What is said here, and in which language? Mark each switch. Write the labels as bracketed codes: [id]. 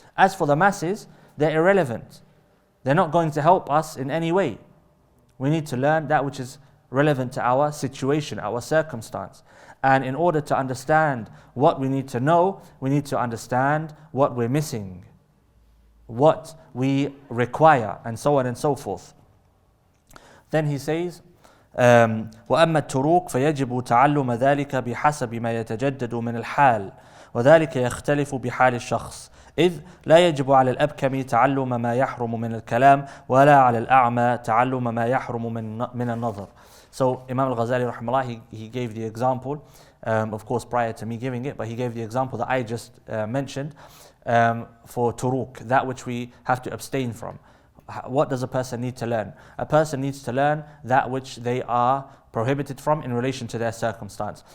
[en] As for the masses, they're irrelevant. They're not going to help us in any way. We need to learn that which is relevant to our situation, our circumstance. And in order to understand what we need to know, we need to understand what we're missing, what we require, and so on and so forth. Then he says, [ar] وأما التروك فيجب تعلم ذلك بحسب ما يتجدد من الحال وذلك يختلف بحال الشخص إذ لا يجب على الأبكم تعلم ما يحرم من الكلام ولا على الأعمى تعلم ما يحرم من النظر. [en] So Imam al-Ghazali rahimahullah, he gave the example, of course prior to me giving it, but he gave the example that I just mentioned for turuk, that which we have to abstain from. What does a person need to learn? A person needs to learn that which they are prohibited from in relation to their circumstance.